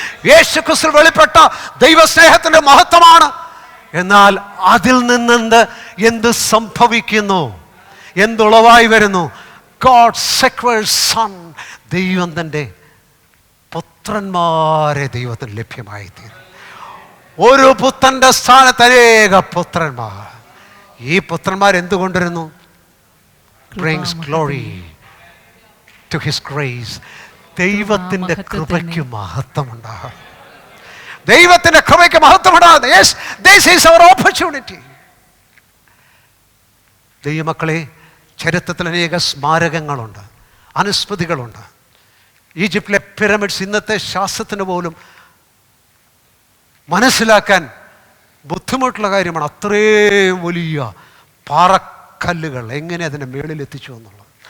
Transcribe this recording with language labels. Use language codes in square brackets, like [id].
[ml] യേശു ക്രിസ്തു വെളിപ്പെട്ട ദൈവസ്നേഹത്തിൻ്റെ മഹത്വമാണ്. എന്നാൽ അതിൽ നിന്നെന്ത് എന്ത് സംഭവിക്കുന്നു, എന്തുളവായി വരുന്നു? [en] God secured son. [ml] ദൈവം തൻ്റെ പുത്രന്മാരെ ദൈവത്തിന് ലഭ്യമായി തീരും. ഒരു പുത്രൻ്റെ സ്ഥാനത്ത് അനേക പുത്രന്മാർ. ഈ പുത്രന്മാർ എന്തുകൊണ്ടിരുന്നു? [en] brings glory to his grace. [ml] ദൈവത്തിൻ്റെ കൃപയ്ക്ക് മഹത്വമുണ്ടാകും. ദൈവത്തിൻ്റെ കൃപയ്ക്ക് മഹത്വമുണ്ടാകും. [en] Yes, this is our opportunity. [ml] ദൈവമക്കളെ, ചരിത്രത്തിൽ അനേക സ്മാരകങ്ങളുണ്ട്, അനുസ്മൃതികളുണ്ട്. ഈജിപ്തിലെ പിരമിഡ്സ് ഇന്നത്തെ ശാസ്ത്രത്തിന് പോലും മനസ്സിലാക്കാൻ ബുദ്ധിമുട്ടുള്ള കാര്യമാണ്. അത്രയും വലിയ പാറക്കല്ലുകൾ എങ്ങനെ അതിൻ്റെ മേളിലെത്തിച്ചു എന്നുള്ളത്.